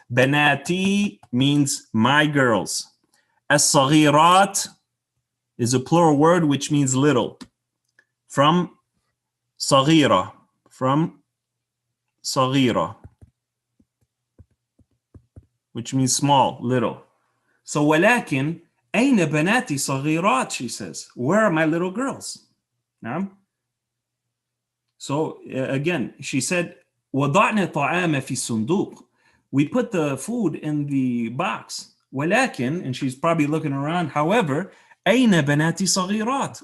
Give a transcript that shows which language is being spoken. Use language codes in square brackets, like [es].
[en] Banati means my girls. As-saghirat is a plural word which means little. From saghira. From saghira, which means small, little. [ar] So ولكن أين بناتي صغيرات, [en] she says. Where are my little girls? نعم. So again, she said [ar] وضعنا طعام في الصندوق. [en] We put the food in the box. ولكن, and she's probably looking around, however, [ar] أين بناتي صغيرات?